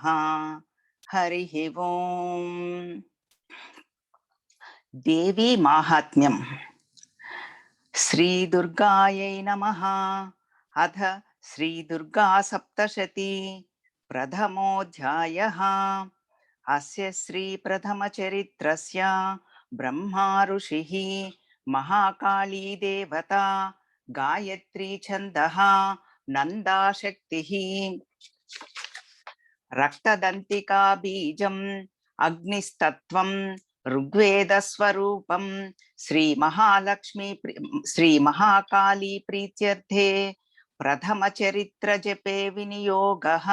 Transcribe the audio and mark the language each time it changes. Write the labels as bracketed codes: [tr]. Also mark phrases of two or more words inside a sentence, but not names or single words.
[sa] హరి ఓం. దేవీ మాహాత్మ్యం. శ్రీ దుర్గాయై నమః. అథ శ్రీ దుర్గా సప్తశతి ప్రథమోధ్యాయః. అస్య శ్రీ ప్రథమ చరిత్రస్య బ్రహ్మా ఋషిః महाकाली देवता गायत्री छन्दः नन्दाशक्तिः रक्तदन्तिका बीजम् अग्निस्तत्त्वं ऋग्वेदस्वरूपं श्रीमहालक्ष्मी श्रीमहाकाली प्रीत्यर्थे प्रथमचरित्रजपे विनियोगः.